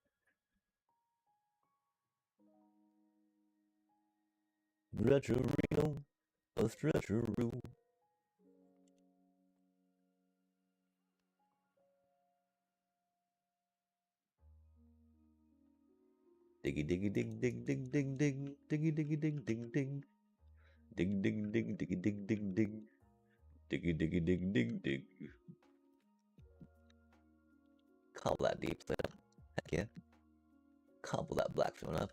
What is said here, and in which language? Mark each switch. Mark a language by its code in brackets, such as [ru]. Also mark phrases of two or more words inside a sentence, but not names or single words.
[en] Stretcherino. A Stretcheroo. Diggy diggy dig dig dig dig dig. Diggy diggy dig dig dig. Dig dig dig diggy dig dig dig. Diggy diggy dig dig dig. Cobble that deep slate up. Heck yeah. Cobble that blackstone up.